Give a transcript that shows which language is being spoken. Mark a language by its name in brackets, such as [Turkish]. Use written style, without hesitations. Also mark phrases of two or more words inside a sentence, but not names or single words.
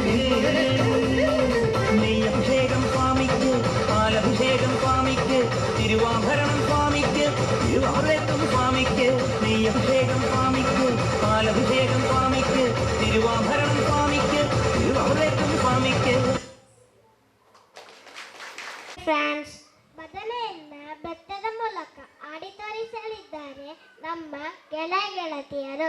[Malayalam] നെയ്യഭിഷേകം സ്വാമിക്ക് പാലഭിഷേകം സ്വാമിക്ക് തിരുവാഭരണം സ്വാമിക്ക് തിരുവാഭരണം സ്വാമിക്ക് നെയ്യഭിഷേകം സ്വാമിക്ക് പാലഭിഷേകം സ്വാമിക്ക് തിരുവാഭരണം സ്വാമിക്ക് തിരുവാഭരണം ಸ್ವಾಮಿಗೆ. [Kannada] ಫ್ರೆಂಡ್ಸ್, ಬದನೆಯನ್ನ ಬೆತ್ತದ ಮೂಲಕ ಆಡಿ ತೋರಿಸಲಿದ್ದಾರೆ ನಮ್ಮ ಗೆಳೆಯ ಗೆಳತಿಯರು.